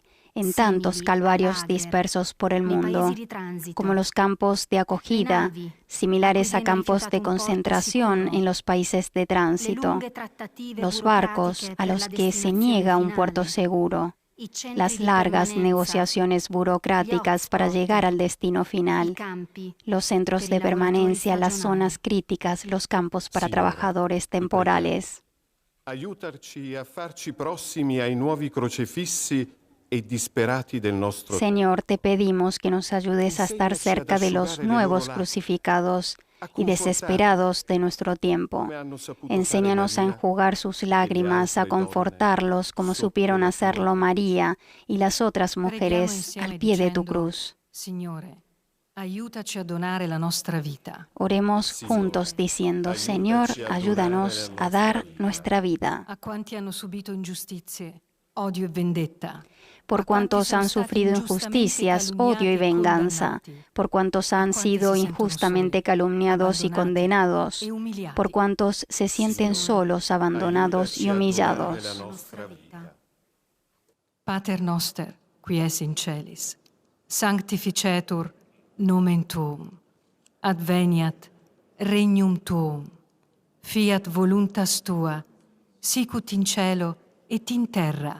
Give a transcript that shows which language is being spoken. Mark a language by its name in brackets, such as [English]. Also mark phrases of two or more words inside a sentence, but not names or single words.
[Spanish] en tantos calvarios dispersos por el mundo, como los campos de acogida, similares a campos de concentración en los países de tránsito, los barcos a los que se niega un puerto seguro, las largas negociaciones burocráticas para llegar al destino final, los centros de permanencia, las zonas críticas, los campos para trabajadores temporales. [Italian] Aiutarci a farci prossimi ai nuovi crocefissi e disperati del nostro [Spanish] Señor, te pedimos que nos ayudes a estar cerca de los nuevos crucificados y desesperados de nuestro tiempo. Enséñanos a enjugar sus lágrimas, a confortarlos como supieron hacerlo María y las otras mujeres al pie de tu cruz. [Italian] Signore, aiutaci a donare la nostra vita. [Spanish] Oremos juntos diciendo, Señor, ayúdanos a dar nuestra vida. [Italian] A quanti hanno subito ingiustizie, odio e vendetta. [Spanish] Por cuantos han sufrido injusticias, odio y venganza, por cuantos han sido injustamente calumniados y condenados, por cuantos se sienten solos, abandonados y humillados. [Latin] Pater noster, qui es in celis, sanctificetur nomen tuum, adveniat regnum tuum, fiat voluntas tua, sicut in cielo et in terra.